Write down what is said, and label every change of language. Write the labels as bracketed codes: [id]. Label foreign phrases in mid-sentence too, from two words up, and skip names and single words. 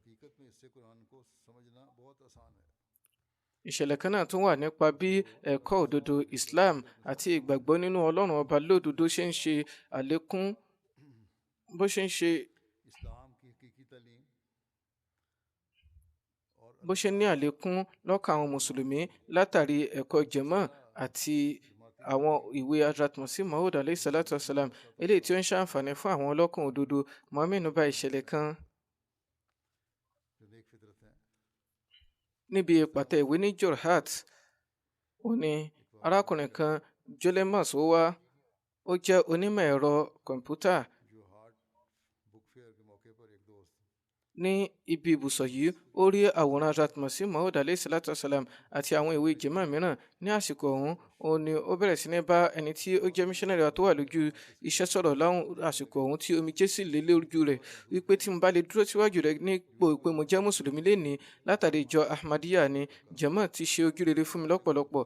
[yo] Ìṣẹ̀lẹ̀ kan náà tún wà nípa bí ẹ̀kọ́ òdodo Islam àti ìgbàgbọ́ nínú Ọlọ́run ọba lódodo ṣe ń ṣe àlékún, bó ṣe ní àlékún lọ́kàn àwọn mùsùlùmí látàrí ẹ̀kọ́ Jama àti àwọn ìwé Hazrat Masih Maud [ar] عليه الصلاة والسلام, [yo] eléyìí tí ó ń ṣàǹfààní fún àwọn ọlọ́kàn òdodo. Muhammad bá ìṣẹ̀lẹ̀ kan níbi ìpàtẹ ìwé ní Jorhat. Ó ní arákùnrin kan Jolemas ó wá, ó jẹ́ onímọ̀ ẹ̀rọ kọ̀ǹpútà. Ní ibi ibùsọ̀ yìí, ó rí àwòrán Hazrat Masih Maud [ar] عليه الصلاة والسلام [yo] àti àwọn ìwé Jama mìíràn. Ní àsìkò ọ̀hún, ó ní ó bẹ̀rẹ̀ sí ní bá ẹni tí ó jẹ́ missionary tó wà lójú iṣẹ́ sọ̀rọ̀ láwọn àsìkò ọ̀hún tí omijé sì lé lójú rẹ̀ wípé tí mo bá lè dúró síwájú rẹ̀ nípò pé mo jẹ́ mùsùlùmí lénìí látàrí ìjọ Ahmadiyya ni, Jama ti ṣe ojú rere fún mi lọ́pọ̀lọpọ̀.